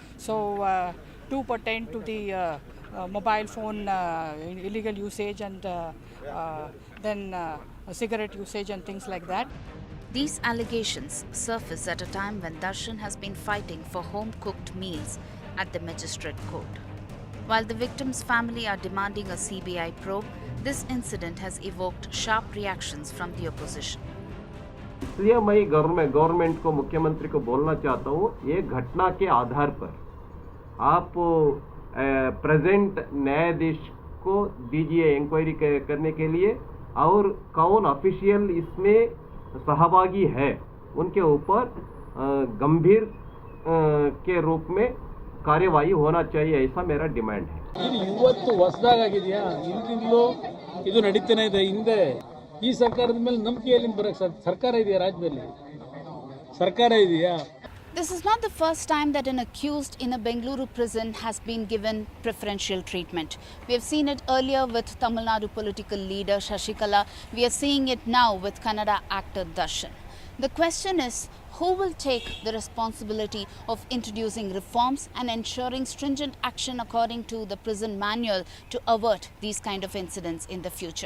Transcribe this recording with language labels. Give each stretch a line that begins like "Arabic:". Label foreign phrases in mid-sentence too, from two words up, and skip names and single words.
English: So 2 pertain to the mobile phone illegal usage and then cigarette usage and things like that. These allegations surface at a time when Darshan has been fighting for home-cooked meals at the magistrate court. While the victim's family are demanding a CBI probe, this incident has evoked sharp reactions from the opposition.
Hindi: इसलिए मैं गवर्नमेंट को मुख्यमंत्री को बोलना चाहता हूँ, ये घटना के आधार पर आप प्रेजेंट न्यायाधीश को दीजिए इंक्वायरी करने के लिए, और कौन ऑफिशियल इसमें सहभागी है उनके ऊपर गंभीर के रूप में कार्यवाही होना चाहिए, ऐसा मेरा डिमांड है.
Kannada: ಇವತ್ತು ಹೊಸದಾಗಿದೆಯಾ, ಇಂದಿಗೂ ಇದು ನಡೀತಾನೆ ಇದೆ. ಹಿಂದೆ ಈ ಸರ್ಕಾರದ ಮೇಲೆ ನಂಬಿಕೆ ಎಲ್ಲಿಂದ ಬರಕ್ಕೆ ಸರ್ಕಾರ ಇದೆಯಾ ರಾಜ್ಯದಲ್ಲಿ? ಸರ್ಕಾರ ಇದೆಯಾ?
English: This is not the first time that an accused in a Bengaluru prison has been given preferential treatment. We have seen it earlier with Tamil Nadu political leader Shashikala. We are seeing it now with Kannada actor Darshan. The question is, who will take the responsibility of introducing reforms and ensuring stringent action according to the prison manual to avert these kind of incidents in the future?